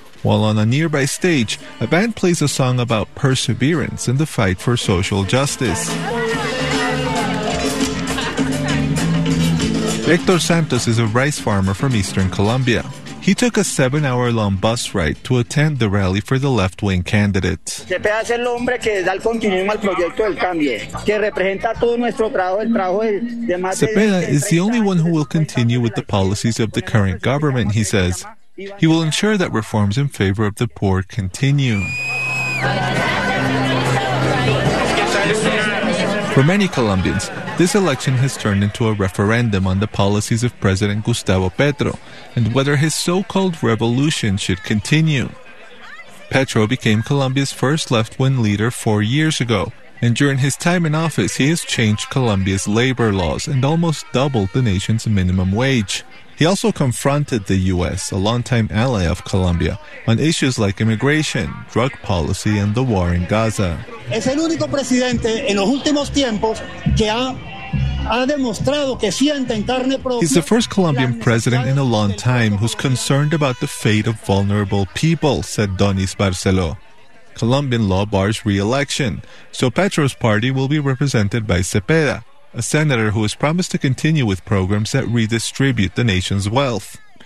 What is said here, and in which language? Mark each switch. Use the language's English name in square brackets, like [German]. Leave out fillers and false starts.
[English] While on a nearby stage, a band plays a song about perseverance in the fight for social justice. Hector Santos is a rice farmer from eastern Colombia. He took a seven-hour-long bus ride to attend the rally for the left-wing candidate. [Spanish] Cepeda es el hombre que da el continuismo al proyecto del cambio, que representa todo nuestro trabajo, el trabajo de más de... [English] Cepeda is the only one who will continue with the policies of the current government, he says. He will ensure that reforms in favor of the poor continue. For many Colombians, this election has turned into a referendum on the policies of President Gustavo Petro and whether his so-called revolution should continue. Petro became Colombia's first left-wing leader 4 years ago, and during his time in office, he has changed Colombia's labor laws and almost doubled the nation's minimum wage. He also confronted the U.S., a longtime ally of Colombia, on issues like immigration, drug policy, and the war in Gaza. [Spanish] Es el único presidente en los últimos tiempos que ha demostrado que siente en carne propia. [English] He's the first Colombian president in a long time who's concerned about the fate of vulnerable people, said Donis Barceló. Colombian law bars re-election, so Petro's party will be represented by Cepeda, a senator who has promised to continue with programs that redistribute the nation's wealth.